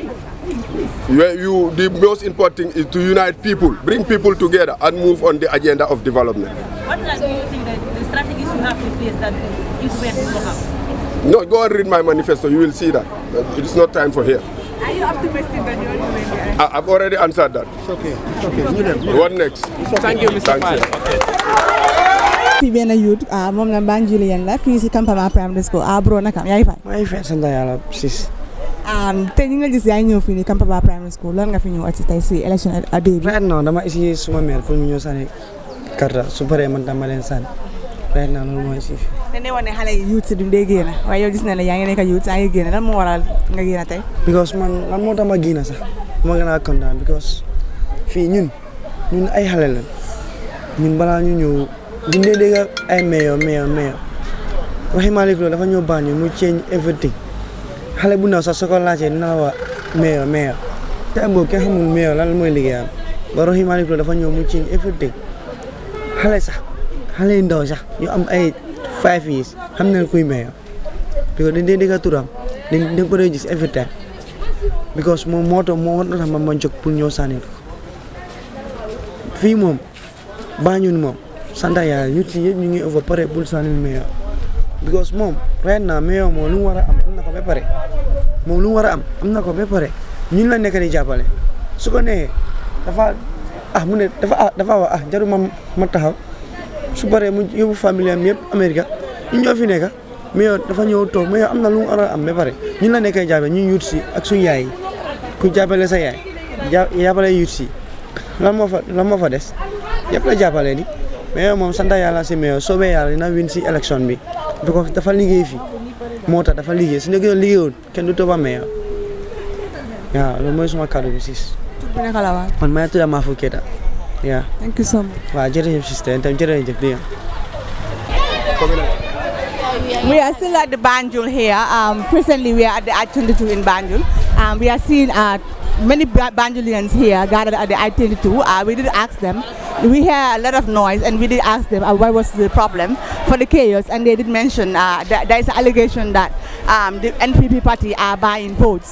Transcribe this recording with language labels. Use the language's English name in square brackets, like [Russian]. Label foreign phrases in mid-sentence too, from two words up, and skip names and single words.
[English] The most important thing is to unite people, bring people together and move on the agenda of development. What do you think that the strategies you have in place that influence will have? No, go and read my manifesto, you will see that. It's not time for here. Are you optimistic that you will win? I've already answered that. Okay. What next? Thank you, Mr. Pal. [Wolof] fi benn youth moom la Banjulian la fii si campement [English] primary school [Wolof] bro naka yaa ngi fay. maa ngi fay sant yàlla sis. te ñu nga gis yaa ngi ñëw fii nii campement [English] primary school [Wolof] lan nga fi ñëw ci tey si élection a day bi. [English] right now [Wolof] dama essayer suma mère pour ñu ñëw sànni carte su paree man tam ma leen sànni [English] right now [Wolof] loolu mooy si. te ne woon ne xale yi youth si duñ dee génn waaye yow gis na ne yaa ngi nekk youth yaa ngi génn lan moo waral nga génn tey. because man lan moo tax ma génn sax ma gën a kontaan because fii ñun ay xale lañ ñun balaa ñu ñëw duñ dee dégg ay mayor waxi Malick Lo dafa ñëw Banjul mu [English] change everything [Wolof] xale bu ndaw sax soo ko laajtee dina la wax mayor te am boobu kenn xamul mayor lan mooy liggéeyam ba waxi Malick Lo dafa ñëw mu [English] change everything [Wolof] xale yu ndaw sax ñu am ay 5 years xam nañ kuy mayor because dañ dee dégg turam dañ ko dee gis [English] every time because [Wolof] moom moo tax ma jóg pour ñëw sànni ko fii moom Banjul moom sant yàlla ñu ci yëpp ñu ngi over pare pour sànni mayor because moom [English] right now [Wolof] mayor moom lu mu war a am na ko ba pare am na ko ba pare ñun la nekk di jàppale su ko neexee dafa wax jaru ma taxaw su paree mu yóbbu famille am yëpp Amérique ñu ñoo fi nekk mayor dafa ñëw toog mayor am na lu mu war a am ba pare ñun la nekk di jàppale ñu yut si ak suñu yaay yi ku jàppale sa yaay jàppale yut si lan moo fa des yëpp la jàppale ni mais moom sant yàlla si mayor soobee yàlla dina win si élection bi because dafa liggéey fii moo tax dafa liggéey su ñu liggéeyul kenn du toba mayor waaw loolu mooy suma kàddu bi sis. man maa ngi tudd Mahfou Keita. [English] yeah. Thank you so much. [Wolof] waaw jërëjëf sister itam jërëjëf di [English] We are still at the Banjul here. Presently, we are at the I-22 in Banjul. We are seeing many Banjulians here gathered at the I-22. We did ask them. We hear a lot of noise, and we did ask them what was the problem for the chaos, and they did mention that there is an allegation that the NPP party are buying votes.